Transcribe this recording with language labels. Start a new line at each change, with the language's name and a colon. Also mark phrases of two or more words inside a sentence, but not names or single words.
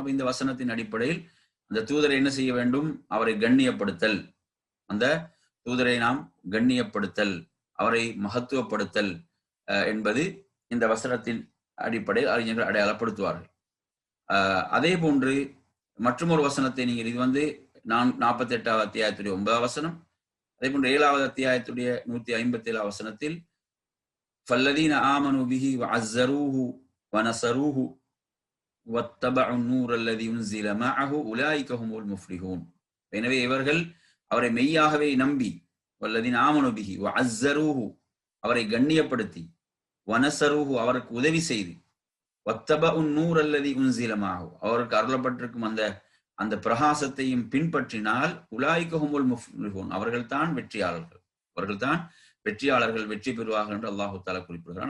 Tamil: அப்ப இந்த வசனத்தின் அடிப்படையில் அந்த தூதரை என்ன செய்ய வேண்டும்? அவரை கண்ணியப்படுத்தல், அந்த தூதரை நாம் கண்ணியப்படுத்தல், அவரை மகத்துவப்படுத்தல் என்பது இந்த வசனத்தின் அடிப்படையில் அறிஞர்கள் அடையாளப்படுத்துவார்கள். அதே போன்று மற்றொரு வசனத்தை நீங்கள், இது 48வது அத்தியாயத்துடைய 9வது வசனம், அதே போன்று 7வது அத்தியாயத்துடைய 157வது வசனத்தில்
Arabic: فَالَّذِينَ آمَنُوا بِهِ وَعَزَّرُوهُ وَنَصَرُوهُ وَاتَّبَعُوا النُّورَ الَّذِي أُنزِلَ مَعَهُ أُولَٰئِكَ هُمُ الْمُفْلِحُونَ.
Tamil: எனவே இவர்கள் அவரை மெய்யாகவே நம்பி,
Arabic: والذين آمنوا به وعزروه,
Tamil: அவரை கண்ணியப்படுத்தி, வனசருஹு அவருக்கு உதவி செய்து,
Arabic: واتبعوا النور الذي أنزل معه
Tamil: அவருக்கு அருளப்பட்டிருக்கும் அந்த அந்த பிரகாசத்தையும் பின்பற்றினால்
Arabic: أولئك هم المفلحون
Tamil: அவர்கள்தான் வெற்றியாளர்கள், அவர்கள்தான் வெற்றியாளர்கள், வெற்றி பெறுவார்கள் என்று அல்லாஹு தஆலா குறிப்பிடுகிறான்.